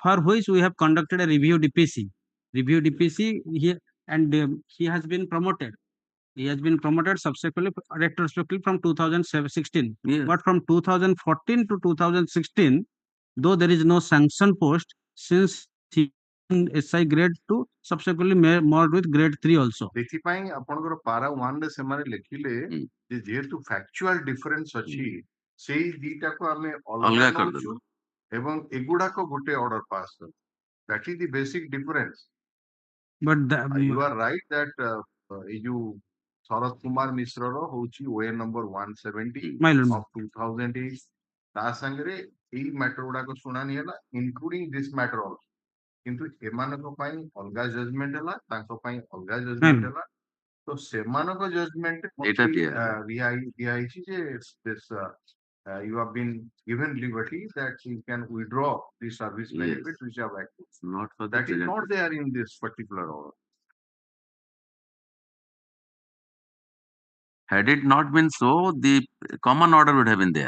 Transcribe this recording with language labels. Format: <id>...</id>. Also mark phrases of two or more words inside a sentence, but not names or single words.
<en>for which we have conducted a review DPC. Review DPC and he has been promoted. He has been promoted subsequently, retrospectively from 2016. Yes. But from 2014 to 2016, though there is no sanction post, since he in SI grade 2, subsequently merged with grade 3 also.</en> <or>ସେଥିପାଇଁ ଆପଣଙ୍କର ପାରା 1 ରେ ସେମାନେ ଲେଖିଲେ ଯେ ଯେହେତୁ</or> <en>factual difference</en> <or>ଅଛି ସେଇ ଦିଟାକୁ ଆମେ ଅଲଗା ଅଲଗା ନଉଛୁ କରିଦେଲୁ। ଏବଂ ଏଗୁଡାକ ଗୋଟେ</or> <en>order pass</en> <or>କରୁ</or> <en>that is the basic difference. But You are right that</en> <or>ଏଇ ଯୋଉ ଶରତ କୁମାର ମିଶ୍ରର ହଉଛି OA ନମ୍ବର 170 of 2008 ତା ସାଙ୍ଗରେ ଏଇ ମ୍ୟାଟର ଗୁଡାକ ଶୁଣାଣି ହେଲା</or> <en>including this matter also.</en> <or>କିନ୍ତୁ ଏମାନଙ୍କ ପାଇଁ ଅଲଗା ଜଜମେଣ୍ଟ ହେଲା ତାଙ୍କ ପାଇଁ ଅଲଗା ଜଜମେଣ୍ଟ ହେଲା ତ ସେମାନଙ୍କ ଜଜମେଣ୍ଟ ଏଇଟା ଦିଆହେଇଛି ଯେ</or> <en>this you have been given liberty that you can withdraw the service benefits which have accrued. Not for That is not there in this particular order. Had it not been so, the common order would have been there.</en>